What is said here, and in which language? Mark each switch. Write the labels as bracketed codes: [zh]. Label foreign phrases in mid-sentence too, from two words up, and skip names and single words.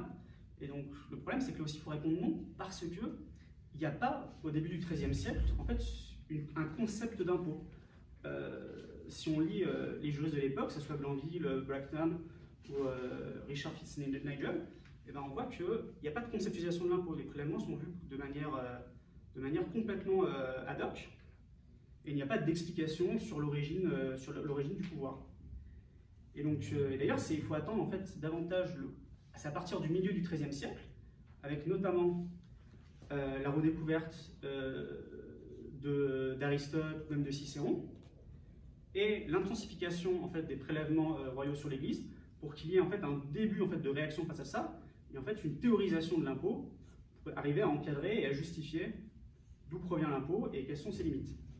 [fr] Et donc le problème c'est que là aussi il faut répondre non, parce que il n'y a pas au début du XIIIe siècle en fait un concept d'impôt. Si on lit les juristes de l'époque, que ce soit Blanville, Bracton ou Richard Fitz-Nigel, et ben on voit qu'il n'y a pas de conceptualisation de l'impôt. Les prélèvements sont vus de manière complètement [la] ad hoc, [fr] et il n'y a pas d'explication sur l'origine du pouvoir. Et donc, d'ailleurs, il faut attendre en fait davantage, c'est à partir du milieu du XIIIe siècle, avec notamment la redécouverte d'Aristote, même de Cicéron, et l'intensification en fait des prélèvements royaux sur l'Église, pour qu'il y ait en fait un début en fait de réaction face à ça, et en fait une théorisation de l'impôt pour arriver à encadrer et à justifier d'où provient l'impôt et quelles sont ses limites.